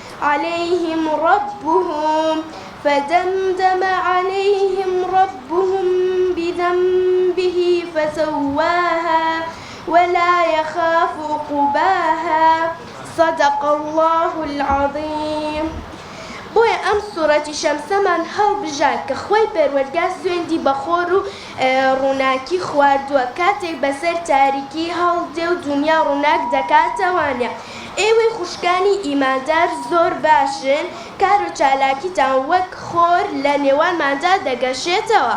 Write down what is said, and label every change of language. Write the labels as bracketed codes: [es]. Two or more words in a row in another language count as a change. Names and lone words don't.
[ar] عليهم ربهم بذنبه فسواها ولا يخاف عقباها صدق الله العظيم. [ckb] بۆیە ئەم سوورەتی شەمسەمان هەڵبژار کە خۆی پەروەردگار سوێندی بەخۆر و ڕووناکی خواردووە کاتێک بەسەر تاریکی هەڵدێ و دنیا ڕووناک دەکاتەوانێ ئێوەی خوشکانی ئیماندار زۆر باشن کار و چالاکیتان وەک خۆر لە نێوانماندا دەگەشێتەوە.